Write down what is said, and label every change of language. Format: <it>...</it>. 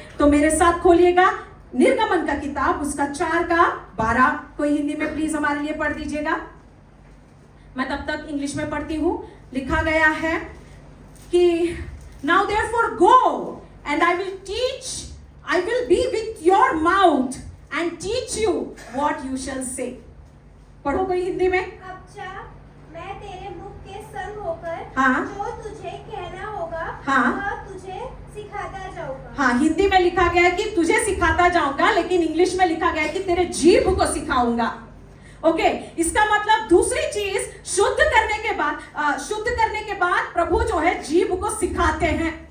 <hi>तो मेरे साथ खोलिएगा निर्गमन का किताब, उसका 4:12। कोई हिंदी में प्लीज हमारे लिए पढ़ दीजिएगा। मैं तब तक इंग्लिश में पढ़ती हूं। लिखा गया है कि</hi> <en>Now therefore go and I will teach, I will be with your mouth and teach you what you shall say.</en> <hi>पढ़ो कोई हिंदी में। अच्छा, मैं तेरे मुख के संग होकर हाँ। जो तुझे कहना होगा हाँ। वह तुझे सिखाता जाऊंगा। हाँ, हिंदी में लिखा गया है कि तुझे सिखाता जाऊंगा, लेकिन इंग्लिश में लिखा गया है कि तेरे जीभ को सिखाऊंगा। ओके, इसका मतलब दूसरी चीज, शुद्ध करने के बाद प्रभु जो है जीभ को सिखाते हैं।</hi>